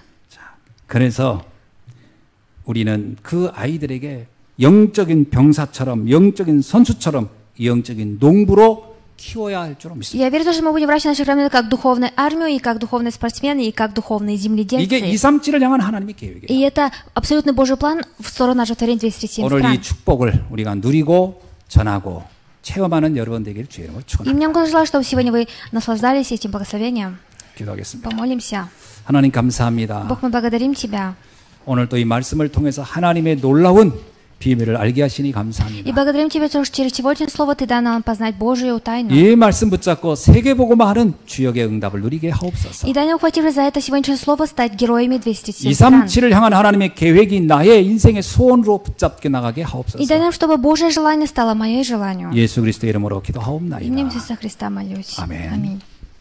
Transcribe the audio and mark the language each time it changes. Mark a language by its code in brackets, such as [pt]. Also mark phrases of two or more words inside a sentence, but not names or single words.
[ko] 자, 그래서 우리는 그 아이들에게 영적인 병사처럼, 영적인 선수처럼, 영적인 농부로 키워야 할 줄 믿습니다. [ru] Я верю, что мы будем выращивать наших ремнантов как духовную армию, и как духовные спортсмены, и как духовные [ko] 이게 [ru] земледельцы. [ko] 237을 향한 하나님의 계획이에요. [ru] И это абсолютно Божий план в сторону нашего творения 237 [ko] 오늘 [ru] стран. [ko] 이 축복을 우리가 누리고 전하고 체험하는 여러분 되기를 주의 이름으로 [ru] И [ko] 축원합니다. [ru] мне желаю, чтобы сегодня вы наслаждались этим благословением. [ko] 기도하겠습니다. [ru] Помолимся. [ko] 하나님 감사합니다. [ru] Бог, мы благодарим Тебя. [ko] 오늘 또 이 말씀을 통해서 하나님의 놀라운 비밀을 알게 하시니 [ru] И [ko] 감사합니다. [ru] благодарим Тебя, что через сегодняшнее слово Ты дал нам познать Божию тайну. [ko] 이 말씀 붙잡고 세계복음화하는 주역의 응답을 누리게 하옵소서. [ru] И дай нам, ухватившись за это сегодняшнее слово, стать героями 237 стран. [ko] 237을 향한 하나님의 계획이 나의 인생의 소원으로 붙잡게 나가게 [ru] И [ko] 하옵소서. [ru] дай нам, чтобы Божье желание стало моей желанием. [ko] 예수 그리스도의 이름으로 기도하옵나이다. [ru] Именем Иисуса Христа молюсь. [ko] 아멘. [ru] Аминь.